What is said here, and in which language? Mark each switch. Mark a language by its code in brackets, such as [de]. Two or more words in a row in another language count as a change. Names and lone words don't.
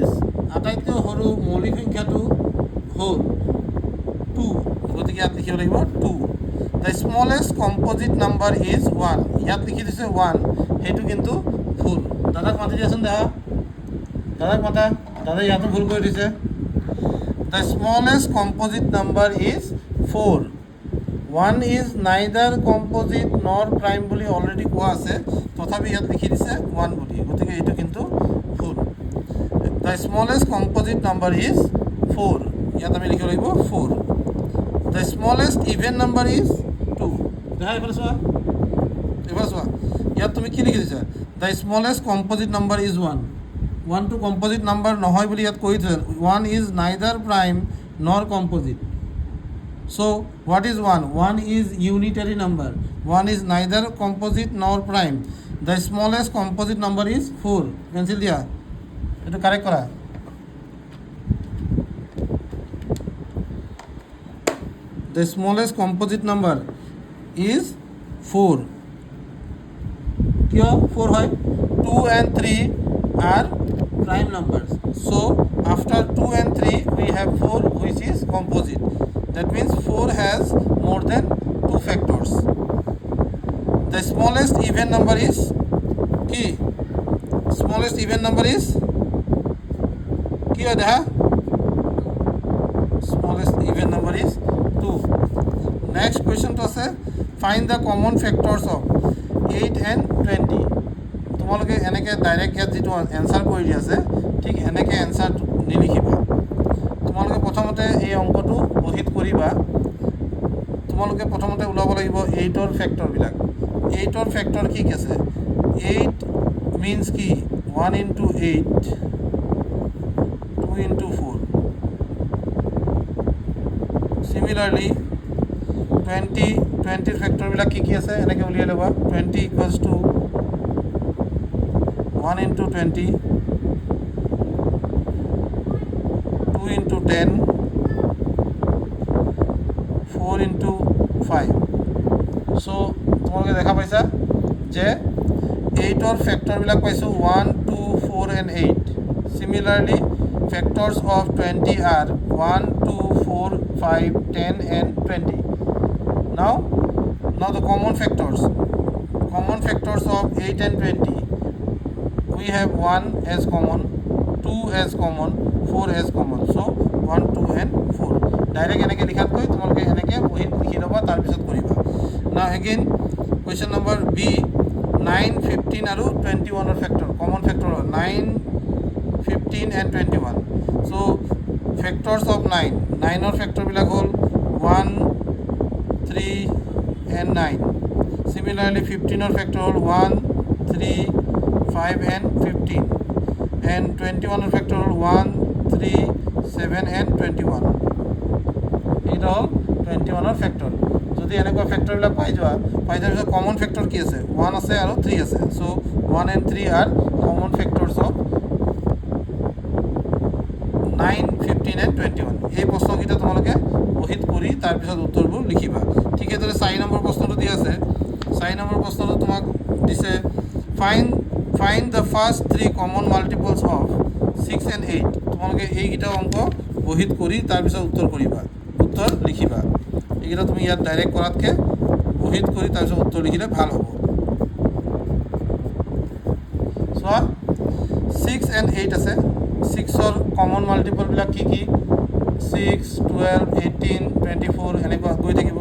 [as] আটাইতকৈ সৰু মৌলিক সংখ্যাটো হ'ল 2। গতিকে ইয়াত লিখিব লাগিব 2। [en] The smallest composite number is 1. [as] ইয়াত লিখি দিছে 1, সেইটো কিন্তু ভুল। দাদাক মাতি দিয়াচোন, দাদাক মাতা। দাদাই ইয়াতো ভুল কৰি দিছে। [en] The smallest composite number is 4. 1 is neither composite nor prime [as] বুলি অলৰেডি কোৱা আছে, তথাপি ইয়াত লিখি দিছে 1 বুলি, গতিকে এইটো কিন্তু ভুল। [en] The smallest composite number is 4. [as] ইয়াত আমি লিখিব লাগিব 4. [en] The smallest even number is 2. [as] দেখা এইফালে চোৱা, এইফালে চোৱা, ইয়াত তুমি কি লিখি দিছা? [en] The smallest composite number is 1. [as] 1 টো [en] composite number [as] নহয় বুলি ইয়াত কৈ থৈছে। [en] 1 is neither prime nor composite. So what is 1? 1 is unitary number. 1 is neither composite nor prime. The smallest composite number is 4. [as] Pencil দিয়া, এটা কারেক্ট করা। [en] The smallest composite number is 4. [as] কিয় 4 হয়? [en] 2 and 3 are prime numbers. So after 2 and 3 we have 4 which is composite. That means 4 has more than 2 factors. The smallest even number is কি? Smallest even number is [as] কি হয় দেখা? [en] Smallest even number is 2. Next question to আছে find the common factors of 8 and 20. [as] তোমালোকে এনেকৈ ডাইৰেক্ট ইয়াত যিটো এনচাৰ কৰি দি আছে ঠিক এনেকৈ এনচাৰ নিলিখিবা। তোমালোকে প্ৰথমতে এই অংকটো বহীত কৰিবা। তোমালোকে প্ৰথমতে ওলাব লাগিব 8ৰ ফেক্টৰবিলাক। 8ৰ ফেক্টৰ কি কি আছে? 8 মিনছ কি? [en] 1 into 8, 2 into 4. [as] Similarly 20ৰ ফেক্টৰবিলাক কি কি আছে এনেকৈ উলিয়াই ল'বা। [en] 20 equals to 1 into 20, 2 into 10, 4 into 5. [as] So তোমালোকে দেখা পাইছা যে 8ৰ ফেক্টৰবিলাক পাইছোঁ 1, 2, 4 and 8. [en] Similarly factors of 20 are 1, 2, 4, 5, 10 and 20. Now the common factors of 8 and 20. We have 1 as common, 2 as common, 4 as common. So 1, 2 and 4. [as] Direct এনেকৈ লিখাতকৈ তোমালোকে এনেকৈ বহীত লিখি ল'বা, তাৰপিছত কৰিবা। [en] Now again question number B, 9, 15 আৰু 21ৰ ফেক্টৰ, common factor 9, 15 and 21. So factors of 9, [as] 9ৰ ফেক্টৰবিলাক হ'ল 1, 3 and 9. Similarly 15ৰ ফেক্টৰ হ'ল 1, 3, 5 and 15. And 21ৰ ফেক্টৰ হ'ল 1, 3, 7 and 21. এইটো হ'ল 21ৰ ফেক্টৰ। যদি এনেকুৱা ফেক্টৰবিলাক পাই যোৱাৰ পিছত কমন ফেক্টৰ কি আছে? 1 আছে আৰু 3 আছে। [en] চ' 1 and 3 are common factors of 9, 15 and 21. [as] এই প্ৰশ্নকেইটা তোমালোকে বহীত কৰি তাৰপিছত উত্তৰবোৰ লিখিবা। ঠিক এইদৰে 4 নম্বৰ প্ৰশ্নটো দি আছে। 4 নম্বৰ প্ৰশ্নটো তোমাক দিছে [en] find the first 3 common multiples of 6 and 8. [as] তোমালোকে এইকেইটা অংক বহীত কৰি তাৰপিছত উত্তৰ কৰিবা, উত্তৰ লিখিবা। এইকেইটা তুমি ইয়াত ডাইৰেক্ট কৰাতকৈ বহীত কৰি তাৰপিছত উত্তৰ লিখিলে ভাল হ'ব। চোৱা 6 and 8 আছে। 6ৰ [en] common multipleবিলাক [as] কি কি? 6, 12, 18, 24 এনেকুৱা গৈ থাকিব।